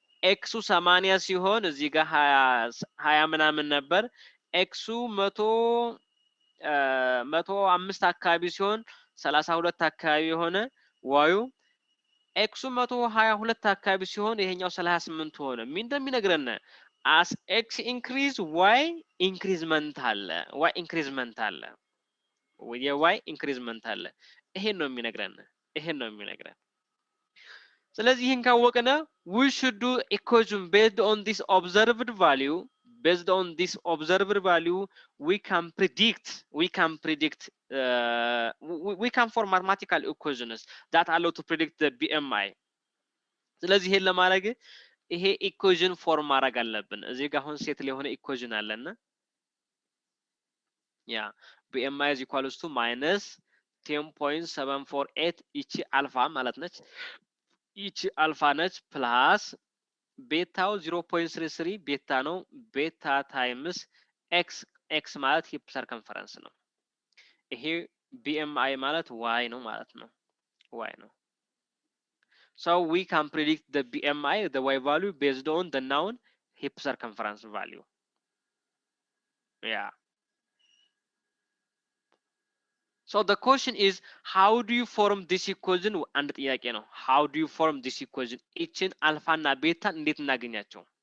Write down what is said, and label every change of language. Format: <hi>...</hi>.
<am>ኤክሱ 80 ሲሆን እዚህ ጋር 20 ምናምን ነበር። ኤክሱ 105 አካባቢ ሲሆን 32 አካባቢ የሆነ ዋዩ ኤክሱ 122 አካባቢ ሲሆን ይሄኛው 38 ሆነ። ምን እንደሚነግረን</am> <en>as x increase y increment</en> <am>አለ። y increment አለ።</am> <en>y increment</en> <am>አለ። ይሄን ነው የሚነግረን። ስለዚህ ይሄን ካወቅነ</am> <en>we should do equation based on this observed value. Based on this observed value, we can form mathematical equations that allow to predict the BMI.</en> <am>ስለዚህ ይሄን ለማድረግ ይሄ ኢኩዌሽን ፎርም ማድረግ አለብን። እዚህ ጋር አሁን ሴት የሆነ ኢኩዌሽን አለና</am> <en>BMI is equals to minus 10.748</en> <am>ይቺ አልፋ ማለት ነች። ይቺ አልፋ ነች ፕላስ ቤታው 0.33 ቤታ ነው። ቤታ ታይምስ ኤክስ ማለት ሂፕ ሰርከምፈረንስ ነው። ይሄ BMI ማለት y ነው ማለት ነው።</am> <en>So we can predict the BMI, the y value, based on the known hip circumference value. So the question is, how do you form this equation?</en> <am>አንድ ጥያቄ ነው።</am> <en>How do you form this equation?</en> <am>እቺን አልፋ እና ቤታ እንዴት እናገኛቸው?</am>